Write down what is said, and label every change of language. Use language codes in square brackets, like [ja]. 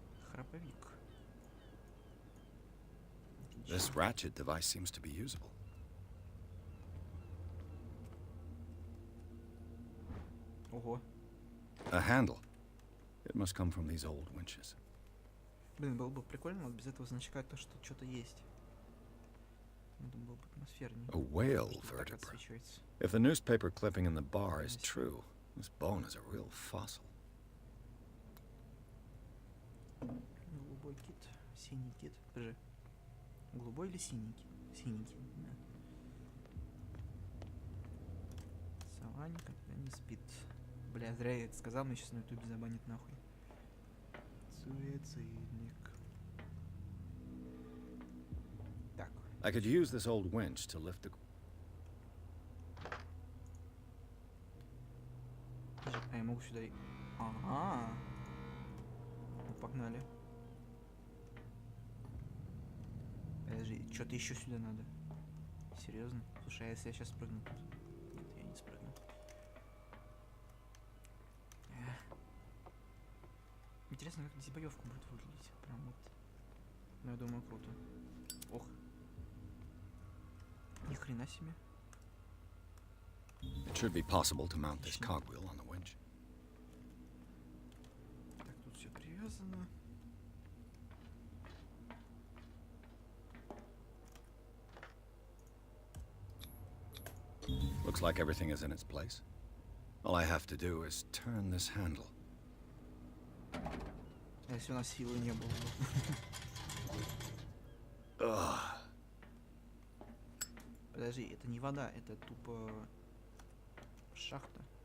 [ru] Храповик. [en] This ratchet device seems to be usable. [ru] Ого. [en] A handle. It must come from these old winches. [ru] Блин, было бы прикольно вот без этого значка то, что что-то есть. Это было бы атмосфернее. [en] A whale [ru] Что так [en] vertebra. [ru] отсвечивается. [en] If the newspaper clipping in the bar is true, this bone is a real fossil. [ru] Голубой кит, синий кит. Подожди. Голубой или синий кит? Синий кит, да. Сова никогда не спит. Бля, зря я это сказал, мне сейчас на ютубе забанит нахуй. Суицидник. Так. [en] I could use this old winch to lift the... [ru] А я могу сюда и... Ага. Ну, погнали. Подожди, что-то еще сюда надо. Серьезно? Слушай, а если я сейчас прыгну тут? Нет, я не спрыгну. Интересно, как здесь боевка будет выглядеть. Прям вот. Ну, я думаю, круто. Ох. Ни хрена себе. [en] It should be possible to mount this cogwheel on the winch. [ru] Так, тут все привязано. [en] Looks like everything is in its place. All I have to do is turn this handle. [ru] А если у нас силы не было бы? Ugh. Подожди, это не вода, это тупо шахта.